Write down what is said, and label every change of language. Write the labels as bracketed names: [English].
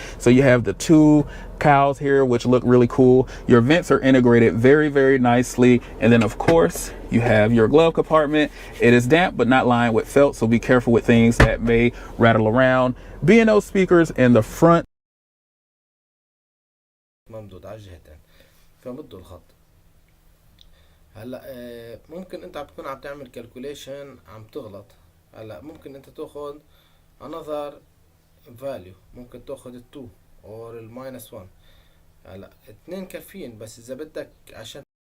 [English] So you have the two cows here, which look really cool. Your vents are integrated very, very nicely. And then of course you have your glove compartment. It is damp, but not lined with felt. So be careful with things that may rattle around. B&O speakers in the front. [Arabic] ممدود على الجهتين فمدوا الخط. هلا ممكن انت عم تكون عم تعمل كالكوليشن عم تغلط. هلا ممكن انت تاخذ [English] another value، [Arabic] ممكن تاخذ [English] 2 or minus 1. [Arabic] هلا 2 كافيين، بس اذا بدك عشان